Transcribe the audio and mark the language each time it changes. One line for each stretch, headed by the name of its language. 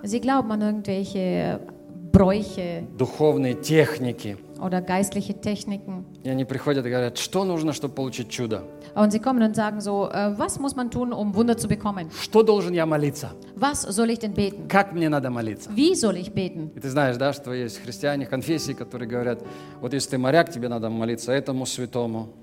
German: Sie glauben an irgendwelche Bräuche.
Russian: Духовные техники.
German: Oder geistliche Techniken.
Russian: И они приходят и говорят, что нужно, чтобы получить чудо?
German: Und sie kommen und sagen so, was muss man tun, um Wunder zu bekommen?
Russian: Что должен я молиться?
German: Was soll ich denn beten?
Russian: Как мне надо молиться?
German: Wie soll ich beten?
Russian: И ты знаешь, да, что есть христиане, конфессии, которые говорят, вот если ты моряк, тебе надо молиться этому святому.